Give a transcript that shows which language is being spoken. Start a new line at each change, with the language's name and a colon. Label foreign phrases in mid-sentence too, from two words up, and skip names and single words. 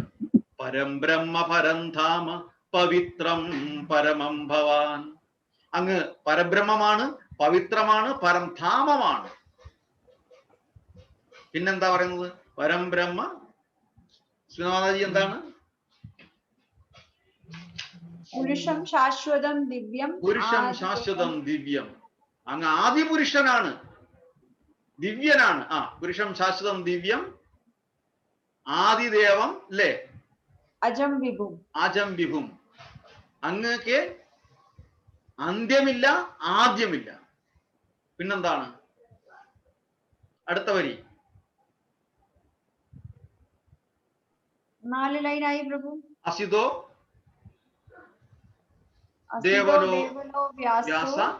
Sanskrit: പരം ബ്രഹ്മ പരം ധാമ പവിത്രം പരമം ഭവാൻ.
Malayalam: അങ്ങ് പരബ്രഹ്മമാണ്, പവിത്രമാണ്, പരംധാമമാണ്. പിന്നെന്താ പറയുന്നത്?
Sanskrit: പരം ബ്രഹ്മ.
Malayalam: ശ്രീനാഥാജി എന്താണ്?
Sanskrit: പുരുഷം ശാശ്വതം ദിവ്യം. പുരുഷം ശാശ്വതം ദിവ്യം.
Malayalam: അങ്ങ് ആദിപുരുഷനാണ്, ദിവ്യനാണ്.
Sanskrit: പുരുഷം ശാശ്വതം ദിവ്യം, ആദിദേവം അല്ലേ? അജം വിഭും. അജം വിഭും.
Malayalam: അങ്ങക്ക് അന്ത്യമില്ല, ആദ്യമില്ല. പിന്നെന്താണ് അടുത്ത വരി? 4 ലൈനായി പ്രഭു.
Sanskrit: അസിതോ ദേവലോ വ്യാസ